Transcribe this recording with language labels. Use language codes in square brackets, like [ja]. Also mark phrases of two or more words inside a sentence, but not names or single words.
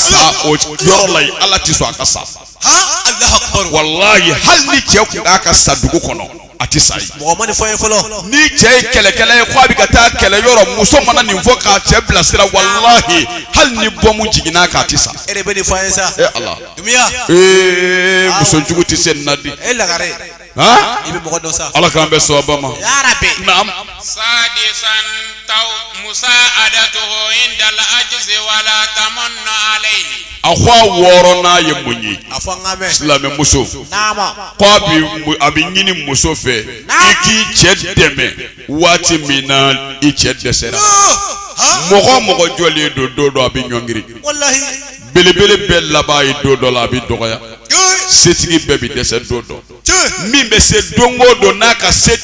[bm] sa o yɔrɔ la yen ala ti sɔn a ka sa wallahi hali ni cɛ kun k'a ka sa dugu kɔnɔ a ti sa yen ni cɛ ye kɛlɛkɛla ye ko a bɛ ka taa kɛlɛ yɔrɔ muso mana nin fɔ k'a cɛ bilasira wallahi hali ni bɔmu jiginna k'a ti sa ala muso jugu ti se nin na di ala k'an bɛ sɔn ba ma naam [ar] سادسا تو مساعدته عند العجز ولا تمنى عليه [bm] a ko a wɔɔrɔ n'a ye mun ye silamɛ muso ko a bɛ ɲini muso fɛ i k'i cɛ dɛmɛ waati min na i cɛ dɛsɛra mɔgɔ mɔgɔ jɔlen don dɔ a bɛ ɲɔngiri belebele bɛɛ laban ye don dɔ la a bɛ dɔgɔya setigi bɛɛ bɛ dɛsɛ don dɔ min bɛ se don o don n'a ka se